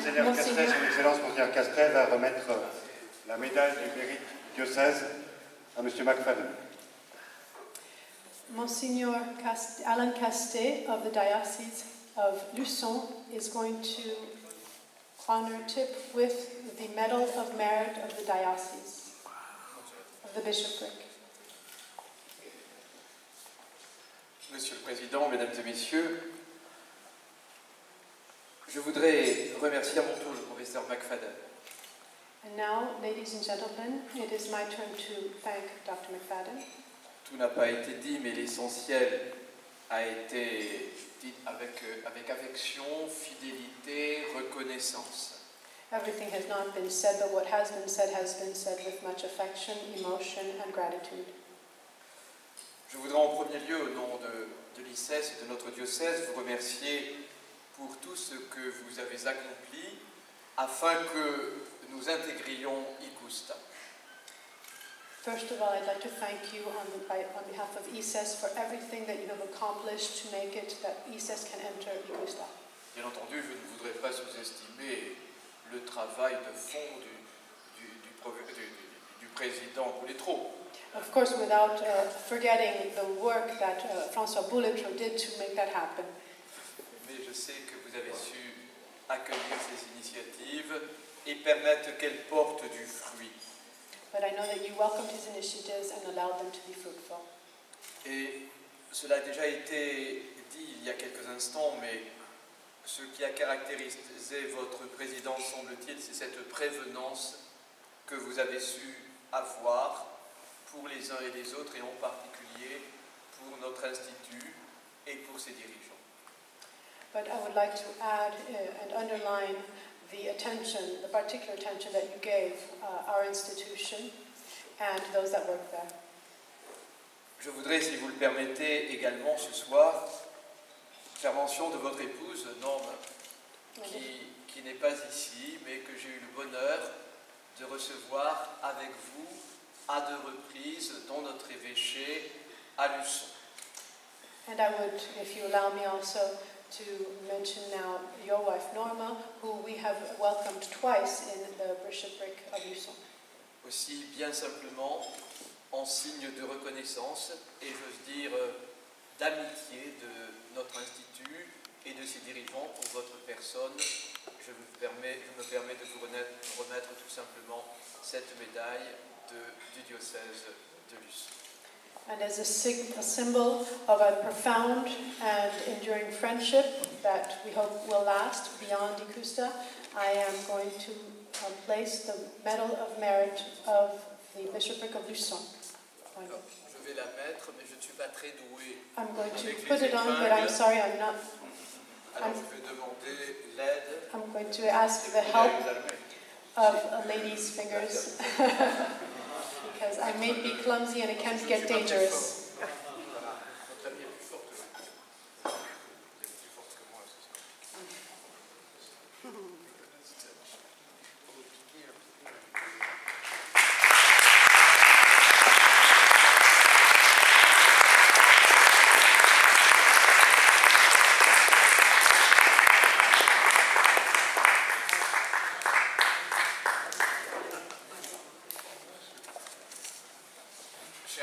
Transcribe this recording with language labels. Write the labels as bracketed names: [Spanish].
[French] Monseigneur Castret, son Excellence Monseigneur Castret va remettre la médaille du mérite du diocèse à M. McFadden. [English] Monsignor Alan Castet of the Diocese of Luçon is going to honor Tip with the Medal of Merit of the Diocese, of the Bishopric. [French] Monsieur le Président, Mesdames et Messieurs, je voudrais remercier à mon tour le professeur McFadden. [English] And now, ladies and gentlemen, it is my turn to thank Dr. McFadden. [French] Tout n'a pas été dit, mais l'essentiel a été dit avec affection, fidélité, reconnaissance. [English] Everything has not been said, but what has been said with much affection, emotion, and gratitude. [French] Je voudrais en premier lieu, au nom de l'ICES et de notre diocèse, vous remercier pour tout ce que vous avez accompli afin que nous intégrions ICUSTA. [English] First of all, I'd like to thank you on behalf of ICES for everything that you have accomplished to make it that ICES can enter ICUSTA. [French] Bien entendu, je ne voudrais pas sous-estimer le travail de fond du président Bouletreau. [English] Of course, without forgetting the work that François Bouletreau did to make that happen. [French] Mais je sais que vous avez su accueillir ces initiatives et permettre qu'elles portent du fruit. [English] But I know that you welcomed his initiatives and allowed them to be fruitful. [French] Et cela a déjà été dit il y a quelques instants, mais ce qui a caractérisé votre présidence, semble-t-il, c'est cette prévenance que vous avez su avoir pour les uns et les autres, et en particulier pour notre institut et pour ses dirigeants. [English] But I would like to add and underline the particular attention that you gave our institution and those that work there. [French] Je voudrais, si vous le permettez, également ce soir, faire mention de votre épouse, Norme, qui n'est pas ici, mais que j'ai eu le bonheur de recevoir avec vous à 2 reprises dans notre évêché à Luçon. [English] And I would, if you allow me also, to mention now your wife Norma, who we have welcomed twice in the bishopric of Luçon. [French] Aussi, bien simplement, en signe de reconnaissance et j'ose dire d'amitié de notre institut et de ses dirigeants pour votre personne, je me permets de vous remettre tout simplement cette médaille du diocèse de Luçon. [English] And as a symbol of a profound and enduring friendship that we hope will last beyond ICUSTA, I am going to place the Medal of Merit of the Bishopric of Luçon. [French] Alors, je vais la mettre, mais je ne suis pas très doué. [English] I'm going to put it on, but I'm sorry, I'm not. [French] Alors, je vais demander l'aide. [English] I'm going to ask the help of a lady's fingers. Because I may be clumsy and it can get dangerous. [French] Notre amie est plus forte que moi. Elle est plus forte que moi, c'est ça.